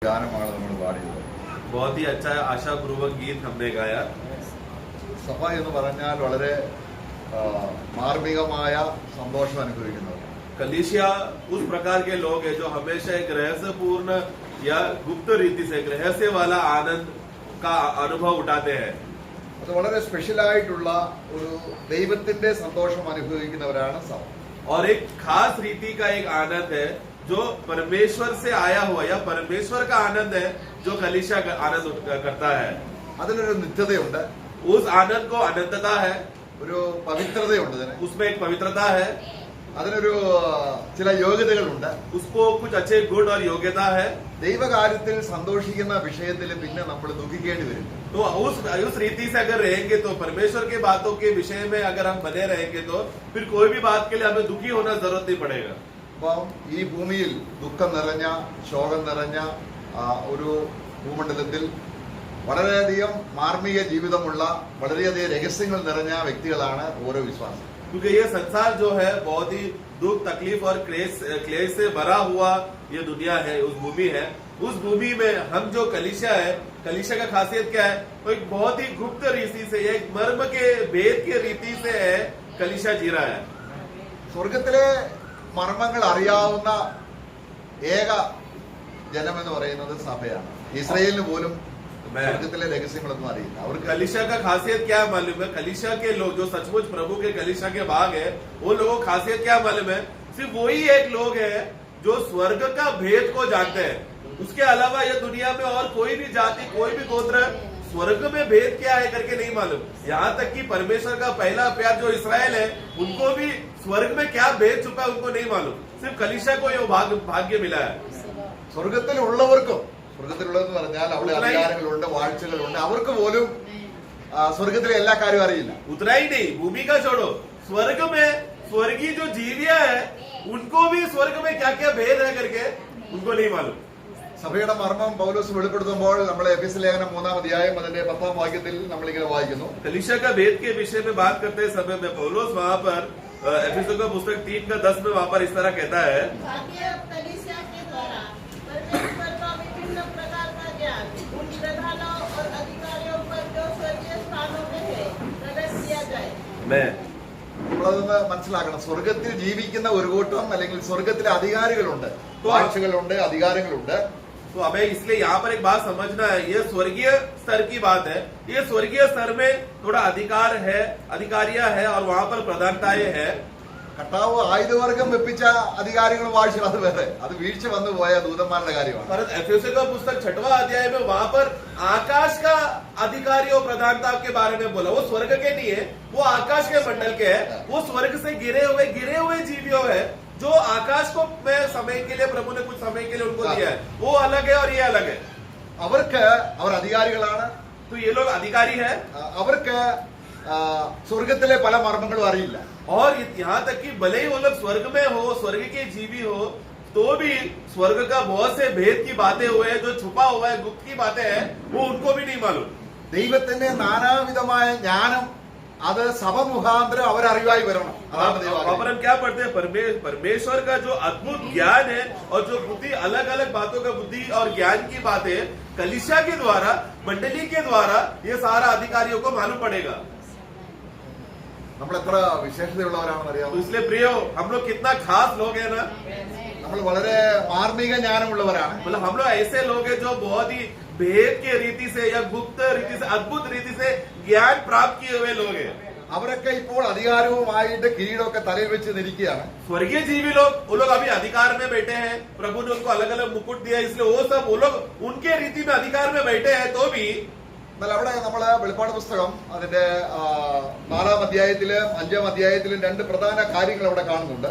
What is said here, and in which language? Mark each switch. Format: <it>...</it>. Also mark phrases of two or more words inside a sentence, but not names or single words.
<ml>ഗാനമാണ് നമ്മൾ പാടിയത്.</ml> <hi>बहुत ही अच्छा आशापूर्वक गीत हमने गाया.</hi> <ml>സഭ എന്ന് പറഞ്ഞാൽ വളരെ മാർമികമായ സന്തോഷം അനുഭവിക്കുന്നവർ.</ml> <hi>कलीसिया उस प्रकार के लोग हैं जो हमेशा एक रहस्यपूर्ण या गुप्त रीति से एक रहस्य वाला आनंद का अनुभव उठाते हैं.</hi> <ml>അത് വളരെ സ്പെഷ്യലായിട്ടുള്ള ഒരു ദൈവത്തിന്റെ സന്തോഷം അനുഭവിക്കുന്നവരാണ് സഭ.</ml> <hi>और एक खास रीति का एक आनंद है जो परमेश्वर से आया हुआ या परमेश्वर का आनंद है जो कलीसिया का आनंद करता है.</hi> <ml>അതിനൊരു നിത്യതയുണ്ട്,</ml> <hi>उस आनंद को अनंतता है,</hi> <ml>ഒരു പവിത്രതയുണ്ട്,</ml> <hi>उसमें एक पवित्रता है,</hi> <ml>അതിനൊരു ചില യോഗ്യതകളുണ്ട്,</ml> <hi>उसको कुछ अच्छे गुण और योग्यता है.</hi> <ml>ദൈവകാര്യത്തിൽ സന്തോഷിക്കുന്ന വിഷയത്തിൽ പിന്നെ നമ്മൾ ദുഃഖിക്കേണ്ടി വരും.</ml> <hi>तो उस रीति से अगर रहेंगे तो परमेश्वर के बातों के विषय में अगर हम बने रहेंगे तो फिर कोई भी बात के लिए हमें दुखी होना जरूरत नहीं पड़ेगा.</hi> <ml>അപ്പം ഈ ഭൂമിയിൽ ദുഃഖം നിറഞ്ഞ ശോകം നിറഞ്ഞ ഒരു ഭൂമണ്ഡലത്തിൽ വളരെയധികം മാർമിക ജീവിതമുള്ള വളരെയധികം രഹസ്യങ്ങൾ നിറഞ്ഞ വ്യക്തികളാണ് ഓരോ വിശ്വാസം.</ml> <hi>क्योंकि ये संसार जो है बहुत ही दुख तकलीफ और क्लेश से भरा हुआ ये दुनिया है, उस भूमि है. उस भूमि में हम जो कलीसिया है, कलीसिया का खासियत क्या है? तो एक बहुत ही गुप्त रीति से, एक मर्म के भेद के रीति से है कलीसिया जी रहा है.</hi> <ml>സ്വർഗത്തിലെ മർമ്മങ്ങൾ അറിയാവുന്ന ഏക ജനമെന്ന് പറയുന്നത് സഭയാണ്. ഇസ്രായേലിന് പോലും സ്വർഗത്തിലെ രഹസ്യങ്ങളൊന്നും അറിയില്ല. അവർക്ക്</ml> <hi>कलीसिया का खासियत क्या मालूम है? कलीसिया के लोग जो सचमुच प्रभु के कलीसिया के भाग है, वो लोगों को खासियत क्या मालूम है? सिर्फ वही एक लोग है जो स्वर्ग का भेद को जानते हैं. उसके अलावा ये दुनिया में और कोई भी जाति, कोई भी गोत्र स्वर्ग में भेद क्या है करके नहीं मालूम. यहाँ तक कि परमेश्वर का पहला प्यार जो इस्राएल है, उनको भी स्वर्ग में क्या भेद छुपा है उनको नहीं मालूम. सिर्फ कलीसिया को ये भाग्य मिला है.</hi> <ml>സ്വർഗത്തിലുള്ളവർക്കും, സ്വർഗത്തിലുള്ളതെന്ന് പറഞ്ഞാൽ അവിടെ അധികാരങ്ങളുണ്ട്, വാഴ്ചകളുണ്ട്, അവർക്ക് പോലും സ്വർഗത്തിലെ എല്ലാ കാര്യവും അറിയില്ല.</ml> <hi>उतना ही नहीं, भूमि का छोड़ो, स्वर्ग में स्वर्गीय जो जीविया है उनको भी स्वर्ग में क्या क्या भेद है करके उनको नहीं मालूम.</hi> <ml>സഭയുടെ മർമ്മം പൗലോസ് വെളിപ്പെടുത്തുമ്പോൾ നമ്മൾ എഫെസ്യ ലേഖനം 3-ാം അധ്യായം അതിന്റെ 10-ാം വാക്യത്തിൽ നമ്മളിങ്ങനെ വായിക്കുന്നു.</ml> <hi>कलीसिया का भेद के विषय में बात करते समय में पौलुस वहाँ पर एफेसों का पुस्तक 3:10 में वहाँ पर इस तरह कहता है, कलीसिया के द्वारा परमेश्वर का विभिन्न प्रकार का ज्ञान उन प्रधानों और अधिकारियों पर जो स्वर्गीय स्थानों में है प्रकट किया जाए.</hi> <ml>നമ്മളതൊന്ന് മനസ്സിലാക്കണം. സ്വർഗത്തിൽ ജീവിക്കുന്ന ഒരു കൂട്ടം അല്ലെങ്കിൽ സ്വർഗത്തിലെ അധികാരികളുണ്ട്, വാഴ്ചകളുണ്ട്, അധികാരങ്ങളുണ്ട്.</ml> <hi>तो हमें इसलिए यहाँ पर एक बात समझना है, ये स्वर्गीय स्तर की बात है. ये स्वर्गीय स्तर में थोड़ा अधिकार है, अधिकारियां है और वहाँ पर प्रधानताएं है.</hi> <ml>കർത്താവ് ആയുധവർഗം വെപ്പിച്ച അധികാരികളും വാഴ്ചകളും അത് വേറെ, അത് വീഴ്ച വന്നു പോയ ദൂതന്മാരുടെ കാര്യമാണ്.</ml> <hi>एफेसों का पुस्तक 6वां अध्याय में वहाँ पर आकाश का अधिकारी और प्रधानता के बारे में बोला. वो स्वर्ग के नहीं है, वो आकाश के मंडल के है. वो स्वर्ग से गिरे हुए जीवियों है जो आकाश को में समय के लिए प्रभु ने कुछ समय के लिए उनको दिया है. वो अलग है और ये अलग है.</hi> <ml>അവർക്ക് അവർ അധികാരികളാണ്.</ml> <hi>तो ये लोग अधिकारी है.</hi> <ml>അവർക്ക് സ്വർഗത്തിലെ പല മർമ്മങ്ങളും അറിയില്ല.</ml> <hi>और यहाँ तक कि भले ही वो लोग स्वर्ग में हो, स्वर्ग के जीवी हो, तो भी स्वर्ग का बहुत से भेद की बातें हुए हैं, जो छुपा हुआ है, गुप्त की बातें हैं, वो उनको भी नहीं मालूम.</hi> <ml>ദൈവത്തിന്റെ നാനാവിധമായ ജ്ഞാനം അത് സഭ മുഖാന്തരം അവരറിവായി വരണം. അതാണ്</ml> <hi>वहाँ पर हम क्या पढ़ते हैं? परमेश्वर का जो अद्भुत ज्ञान है और जो बुद्धि, अलग अलग बातों का बुद्धि और ज्ञान की बातें कलीसिया के द्वारा, मंडली के द्वारा ये सारा अधिकारियों को मालूम पड़ेगा.</hi> <ml>നമ്മൾ എത്ര വിശേഷതയുള്ളവരാണെന്ന് അറിയാമോ?</ml> <hi>तो इसलिए प्रियो, हम लोग कितना खास लोग हैं ना.</hi> <ml>നമ്മൾ വളരെ മാർമിക ജ്ഞാനമുള്ളവരാണ്.</ml> <hi>मतलब हम लोग ऐसे लोग हैं जो बहुत ही भेद के रीति से या गुप्त रीति से, अद्भुत रीति से ज्ञान प्राप्त किए हुए लोग हैं.</hi> <ml>അവരൊക്കെ ഇപ്പോൾ അധികാരവുമായിട്ട് കിരീടമൊക്കെ തലയിൽ വെച്ച് നിൽക്കുകയാണ്.</ml> <hi>स्वर्गीय जीवी लोग, वो लोग अभी अधिकार में बैठे हैं. प्रभु ने उनको अलग अलग मुकुट दिया, इसलिए वो लोग उनके रीति में अधिकार में बैठे हैं. तो भी</hi> <ml>എന്നാൽ അവിടെ നമ്മള് വെളിപ്പാട് പുസ്തകം അതിന്റെ 4-ാം അധ്യായത്തിലും 5-ാം അധ്യായത്തിലും രണ്ട് പ്രധാന കാര്യങ്ങൾ അവിടെ കാണുന്നുണ്ട്.</ml>